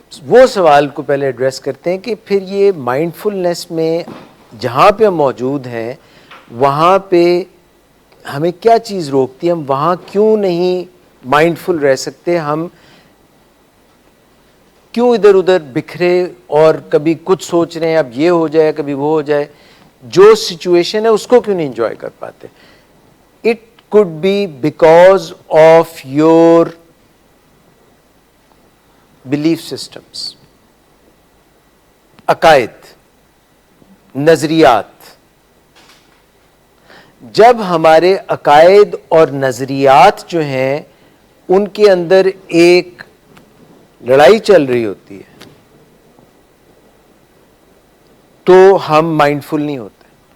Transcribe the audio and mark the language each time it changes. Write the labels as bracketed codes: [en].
[ur] وہ سوال کو پہلے ایڈریس کرتے ہیں کہ پھر یہ مائنڈفلنس میں جہاں پہ ہم موجود ہیں وہاں پہ ہمیں کیا چیز روکتی ہے، ہم وہاں کیوں نہیں مائنڈفل رہ سکتے، ہم کیوں ادھر ادھر بکھرے اور کبھی کچھ سوچ رہے ہیں اب یہ ہو جائے کبھی وہ ہو جائے، جو سچویشن ہے اس کو کیوں نہیں انجوائے کر پاتے. [en] it could be because of your belief systems, [ur] عقائد، نظریات. جب ہمارے عقائد اور نظریات جو ہیں ان کے اندر ایک لڑائی چل رہی ہوتی ہے تو ہم مائنڈفل نہیں ہوتے.